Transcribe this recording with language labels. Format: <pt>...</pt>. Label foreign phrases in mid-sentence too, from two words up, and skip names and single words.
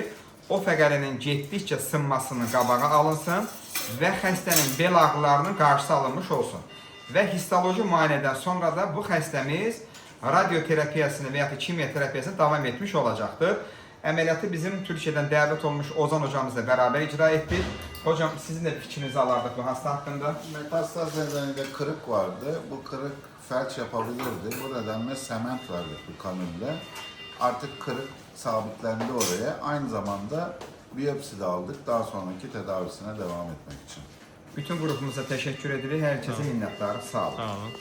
<az>O fəqərənin getdikcə sınmasının qabağı alınsın və xəstənin bel ağrılarının qarşısı alınmış olsun. Və histoloji müayinədən sonra da bu xəstəmiz radioterapiyasını və ya kimyoterapiyasını davam etmiş olacaqdır. Əməliyyatı bizim Türkiyədən dəvət olmuş Ozan hocamızla bərabər icra etdik. Hocam, sizin də fikrinizi alardıq bu hasta haqqında.</az> <tr>Metastaz nedeniyle kırık vardı. Bu kırık felç yapabilirdi. Bu nedenle sement verdik bu kanülle. Artık kırık sabitlendi oraya. Aynı zamanda biyopsi de aldık. Daha sonraki tedavisine devam etmek için.</tr> <az>Bütün qrupumuza təşəkkür edirik. Hər kəsə minnətdarıq. Sağ olun. Sağ olun.</az>